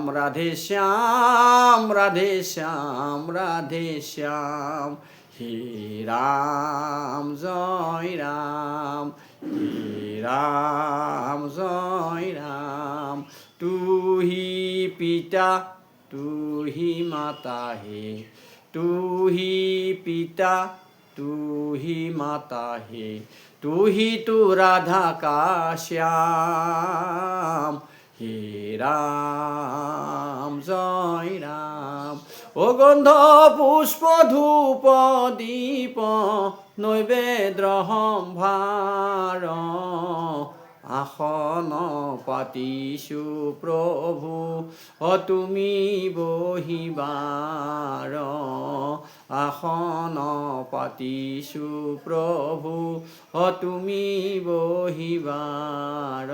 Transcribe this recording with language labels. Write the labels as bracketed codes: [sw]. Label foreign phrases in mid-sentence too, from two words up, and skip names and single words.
[hi] राधे श्याम राधे श्याम राधे श्याम हे राम जय राम हे राम जय राम तू ही पिता तू ही माता है तू ही पिता तू ही माता है तू ही तू राधा का श्याम है [as] রাম জয় রাম ও গন্ধ পুষ্প ধূপ দীপ নৈবেদ্য সম্ভাৰ আসন পাতিছো প্ৰভু তুমি বহিবাৰ আসন পাতিছো প্ৰভু তুমি বহিবাৰ